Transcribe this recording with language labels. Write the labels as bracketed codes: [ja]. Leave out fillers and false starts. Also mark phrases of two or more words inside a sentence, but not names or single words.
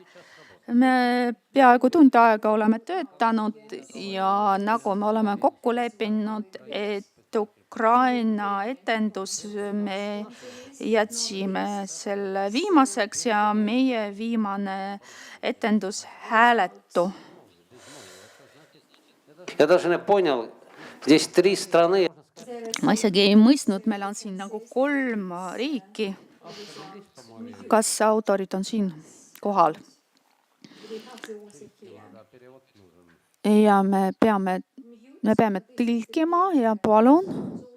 [et] Me peaaegu tund aega oleme töötanud ja nagu me oleme kokku leppinud, et Ukraina etendus me jätsime selle viimaseks ja meie viimane etendus hääletu. [ru] Я даже не понял, здесь 3 страны. [et] Ma isegi ei mõistnud, meil on siin nagu 3 riiki. Kas autorid on siin kohal? Ja me peame tõlkima ja palun.